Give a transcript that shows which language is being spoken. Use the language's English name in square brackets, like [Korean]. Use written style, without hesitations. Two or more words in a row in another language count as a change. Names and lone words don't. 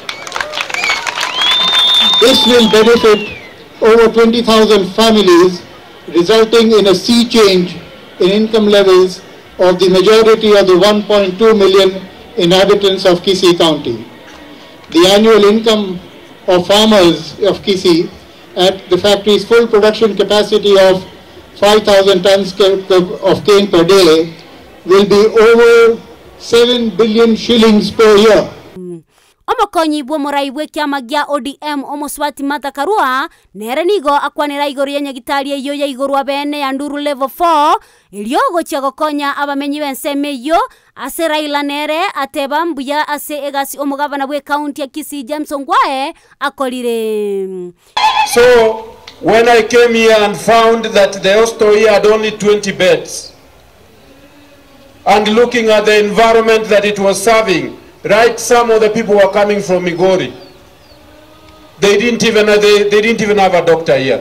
[English] This will benefit over 20,000 families, resulting in a sea change in income levels of the majority of the 1.2 million inhabitants of Kisii County. The annual income of farmers of Kisii at the factory's full production capacity of 5,000 tons of cane per day will be over 7 billion shillings per year. [Gusii] Omokonyi bwo muraiwe kiama gya ODM omoswati Madakarua nere nigo akwanera igoro ya nyagitari yo ya igoro bene ya Nduru level 4 iliogo chiagokonya abamenyi benseme yo ase Raila nere ateba mbuya ase egasi omugavana bwe county ya Kisii James Ongwae akolire. [English] So when I came here and found that the hostel here had only 20 beds, and looking at the environment that it was serving, right, some of the people were coming from Migori. They didn't even have a doctor here.